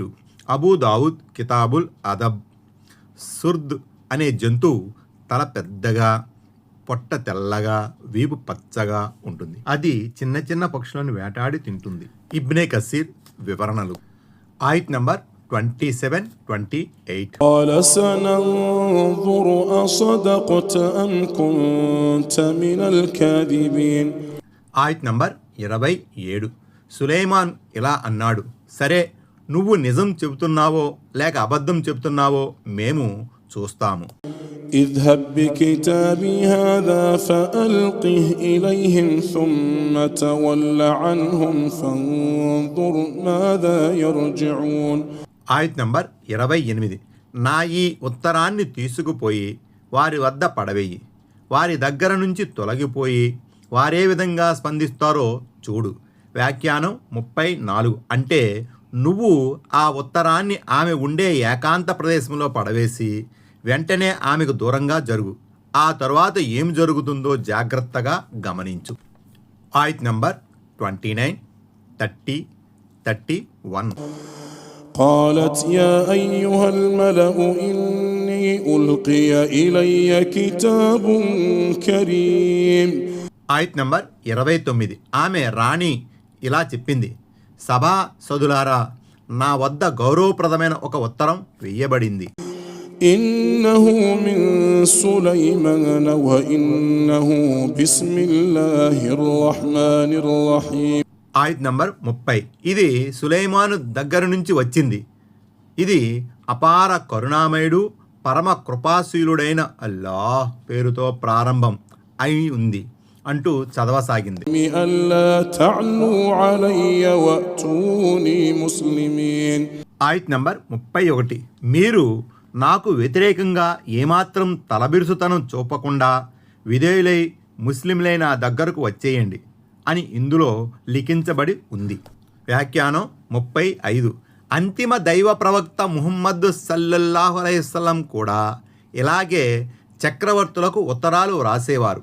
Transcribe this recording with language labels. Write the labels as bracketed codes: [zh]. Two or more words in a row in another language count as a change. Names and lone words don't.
[te] అబూ దావుద్ కితాబుల్ అదబ్. సుర్ద్ అనే జంతువు తల పెద్దగా, పొట్ట తెల్లగా, వీపు పచ్చగా ఉంటుంది. అది చిన్న చిన్న పక్షులను వేటాడి తింటుంది. ఇబ్నే కసీర్ వివరణలు. ఆయత్ నంబర్ 27, 28. [ar] قال سننظر أصدقت أم كنت من الكاذبين. [te] ఆయత్ నంబర్ 27. సులైమాన్ ఇలా అన్నాడు: సరే, నువ్వు నిజం చెబుతున్నావో లేక అబద్ధం చెబుతున్నావో మేము చూస్తాము. [ar] اذهب بكتابي هذا فألقه إليهم ثم تول عنهم فانظر ماذا يرجعون. [te] ఆయత్ నంబర్ 28. నా ఈ ఉత్తరాన్ని తీసుకుపోయి వారి వద్ద పడవేయి, వారి దగ్గర నుంచి తొలగిపోయి వారే విధంగా స్పందిస్తారో చూడు. వ్యాఖ్యానం 34. అంటే నువ్వు ఆ ఉత్తరాన్ని ఆమె ఉండే ఏకాంత ప్రదేశంలో పడవేసి వెంటనే ఆమెకు దూరంగా జరుగు. ఆ తరువాత ఏం జరుగుతుందో జాగ్రత్తగా గమనించు. ఆయత్ నంబర్ 29, 30, 31. [ar] قالت يا أيها الملأ إني ألقي إلي كتاب كريم. [te] ఆయత్ నంబర్ 29. ఆమె రాణి ఇలా చెప్పింది: సభా సదులారా, నా వద్ద గౌరవప్రదమైన ఒక ఉత్తరం వెయ్యబడింది. [ar] إنه من سليمان وإنه بسم الله الرحمن الرحيم. [te] ఆయత్ నంబర్ 30. ఇది సులైమాను దగ్గర నుంచి వచ్చింది. ఇది అపార కరుణామయుడు, పరమ కృపాశీలుడైన అల్లాహ్ పేరుతో ప్రారంభం అయి ఉంది అంటూ చదవసాగింది. [ar] ألا تعلوا علي وأتوني مسلمين. [te] ఆయత్ నంబర్ 31. మీరు నాకు వ్యతిరేకంగా ఏమాత్రం తలబిరుసుతనం చూపకుండా విధేయులై ముస్లింలైన దగ్గరకు వచ్చేయండి అని ఇందులో లిఖించబడి ఉంది. వ్యాఖ్యానం 35. అంతిమ దైవ ప్రవక్త ముహమ్మద్ [ar] صلى الله عليه وسلم [te] కూడా ఇలాగే చక్రవర్తులకు ఉత్తరాలు రాసేవారు.